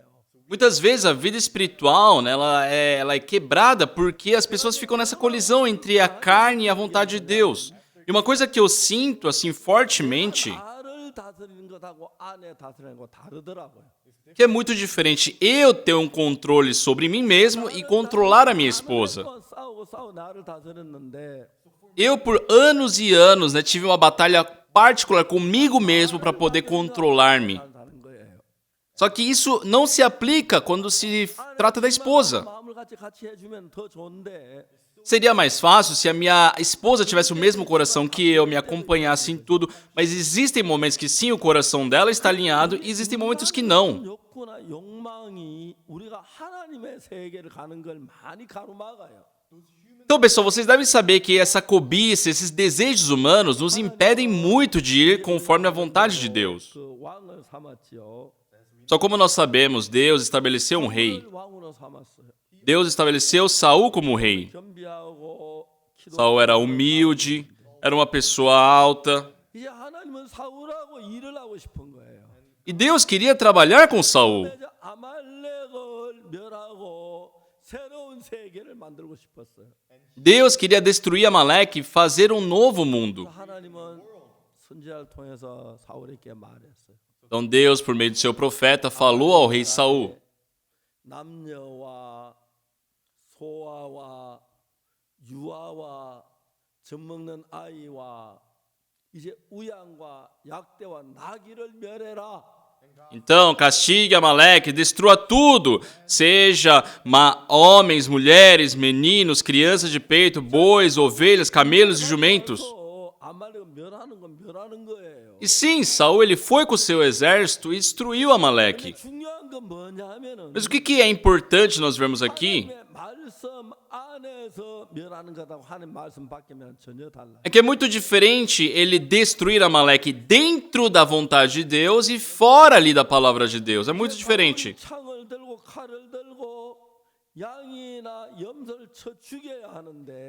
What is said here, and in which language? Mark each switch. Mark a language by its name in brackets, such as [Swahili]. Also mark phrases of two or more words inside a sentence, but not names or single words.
[Portuguese] Muitas vezes a vida espiritual, né, ela é quebrada porque as pessoas ficam nessa colisão entre a carne e a vontade de Deus. E uma coisa que eu sinto assim fortemente, [Korean] 나를 다스리는 것하고 아내 다스리는 거 다르더라고요. [Portuguese] que é muito diferente eu ter um controle sobre mim mesmo e controlar a minha esposa. [Korean] 싸우고 나를 다스렸는데 [Portuguese] Eu, por anos e anos, né, tive uma batalha particular comigo mesmo para poder controlar-me. [Korean] 다는 거예요. [Portuguese] Só que isso não se aplica quando se trata da esposa. [Korean] 마음을 같이 해주면 더 좋은데 [Portuguese] Seria mais fácil se a minha esposa tivesse o mesmo coração que eu, me acompanhasse em tudo, mas existem momentos que sim, o coração dela está alinhado e existem momentos que não. [Korean] 욕구나 욕망이 우리가 하나님의 세계를 가는 걸 많이 가로막아요. [Portuguese] Então, pessoal, vocês devem saber que essa cobiça, esses desejos humanos nos impedem muito de ir conforme a vontade de Deus. [Korean] 그 왕을 삼았지요. [Portuguese] Só como nós sabemos, Deus estabeleceu um rei. [Korean] 왕으로 삼았어요. [Portuguese] Deus estabeleceu Saul como rei. [Korean] 겸비하고 기도. [Portuguese] Saul era humilde, era uma pessoa alta. [Korean] 이제 하나님은 사울하고 일을 하고 싶은 거예요. [Portuguese] E Deus queria trabalhar com Saul. [Korean] 이제 아말렉을 멸하고 새로운 세계를 만들고 싶었어요. [Portuguese] Deus queria destruir Amaleque e fazer um novo mundo. [Korean] 하나님은 선지자를 통해서 사울에게 말했어요. [Portuguese] Então Deus, por meio do seu profeta, falou ao rei Saul: [Korean] 남녀와 소아와 유아와 젖먹는 아이와 이제 우양과 약대와 나귀를 멸해라. [Portuguese] então castigue Amaleque, destrua tudo, seja homens, mulheres, meninos, crianças de peito, bois, ovelhas, camelos e jumentos. [Korean] 아말렉을 멸하는 건 멸하는 거예요. [Portuguese] E sim, Saul ele foi com o seu exército e destruiu Amaleque. [Korean] 중요한 건 뭐냐면은 [Portuguese] Mas o que é importante nós vermos aqui [Korean] 하나님의 말씀 안에서 멸하는 것하고 하나님 말씀 밖이면 전혀 달라요. [Portuguese] é que é muito diferente ele destruir Amaleque dentro da vontade de Deus e fora ali da palavra de Deus. É muito diferente. [Korean] 창을 들고 칼을 들고 양이나 염소를 쳐 죽여야 하는데